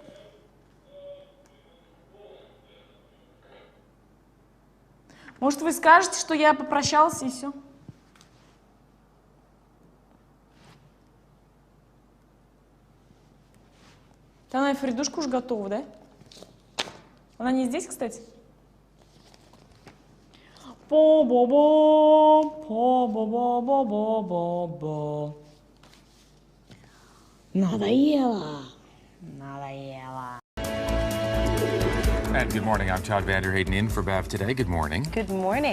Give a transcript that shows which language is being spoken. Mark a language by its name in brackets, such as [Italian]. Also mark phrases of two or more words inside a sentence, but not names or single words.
[Russian] Может, вы скажете, что я попрощался и все? Она и Фридушка уж готова, да? Она не здесь, кстати? По-бо-бо, по-бо-бо-бо-бо-бо. Надоело. Надоело. [English] And good morning. I'm Todd Vanderhayden in for Bev today. Good morning. Good morning.